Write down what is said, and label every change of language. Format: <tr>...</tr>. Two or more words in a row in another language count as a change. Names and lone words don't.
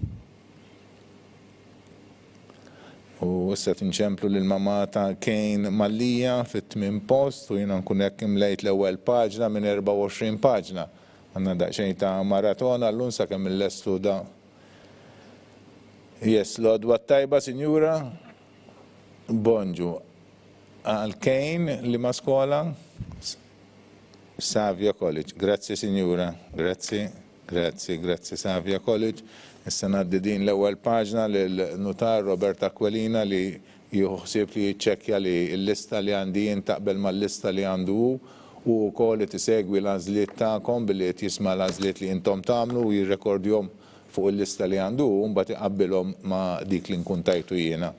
<mt>U issa tinċemplu l-mama ta' Kane Mallija fit-8 post u jiena nkun hekk imlejt l-ewwel paġna minn 24 paġna. Għandna daqsxejn ta' maratona l-lum sakemm il-lestu da. Yes, l-għodwa tajba, Signora. Bonġu. Għal Kane li ma' skola. Savio College,</mt> <it>grazie Signora, grazie Savio College.</it> <mt>Issa ngħaddi din l-ewwel paġna lill-notar Robert Aquilina li jħossib li jiċċekkja li l-lista li għandi jien taqbel mal-lista li għandu u wkoll tisegwi l-għażliet tagħkom billi qed jisma' l-għażliet li intom tagħmlu u jirrekordjhom fuq il-lista li għandu u mbagħad iqabbilhom ma' dik li nkun tajtu jiena.</mt>